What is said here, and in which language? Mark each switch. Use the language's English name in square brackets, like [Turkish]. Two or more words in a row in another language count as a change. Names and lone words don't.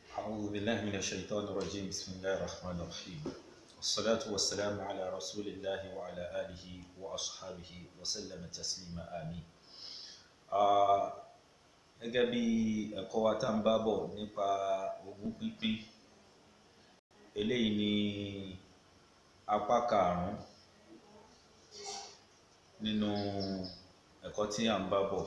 [Arabic] أعوذ بالله من الشيطان الرجيم بسم الله الرحمن الرحيم والصلاة والسلام على رسول الله وعلى آله وأصحابه وسلم تسليما آمين. [Yoruba] Gẹ́gẹ́ bí ẹ̀kọ́ wa tá ń bá bọ̀ nípa ogún pínpín, eléyìí ni apá karùn-ún nínú ẹ̀kọ́ tí à ń bá bọ̀.